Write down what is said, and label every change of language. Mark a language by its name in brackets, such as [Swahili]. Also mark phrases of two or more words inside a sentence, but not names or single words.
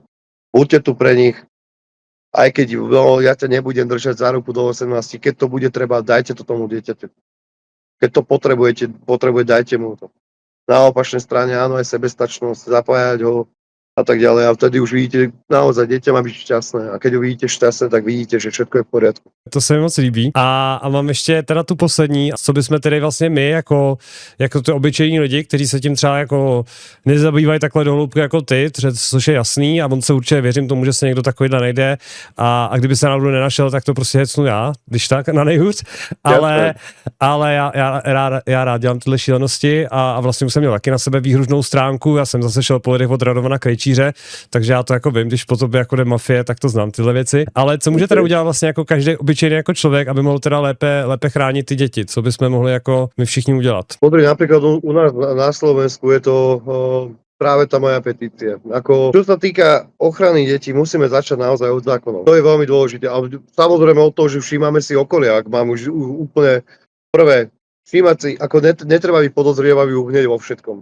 [Slovak] Buďte tu pre nich, aj keď ja ťa nebudem držať za ruku do 18, keď to bude treba, dajte to tomu dieťaťu. Keď to potrebuje, dajte mu to. Na opačnej strane áno, aj sebestačnosť, zapájať ho a tak ďalej. A vtedy už vidíte, naozaj dieťa má byť šťastné. A keď ho vidíte šťastné, tak vidíte, že všetko je v poriadku. [Czech] To se mi moc líbí. A mám ještě teda tu poslední, co bychom tedy vlastně my, jako ty obyčejní lidi, kteří se tím třeba jako nezabývají takhle do hloubky jako ty, což je jasný a on se určitě věřím tomu, že se někdo takovýhle najde a kdyby se náhodou nenašel, tak to prostě hecnu já, když tak, na nejhůř. Ale já rád dělám tyhle šílenosti a vlastně už jsem měl taky na sebe výhružnou stránku, já jsem zase šel po lidech od Radovana Krejčíře, takže já to jako vím, když po tobě jako jde mafie, tak to znám tyhle věci. Ale co může teda udělat vlastně jako každý obyčejný jako člověk, aby mohl teda lépe chránit ty děti? Co bychom mohli jako my všichni udělat? [Slovak] Pozri, napríklad u nás na Slovensku je to práve tá moja petícia. Čo sa týka ochrany detí, musíme začať naozaj od zákonov. To je veľmi dôležité. A samozrejme od toho, že všímame si okolia, ak mám už úplne prvé, všímať si, ako netreba byť podozrievavý hneď vo všetkom.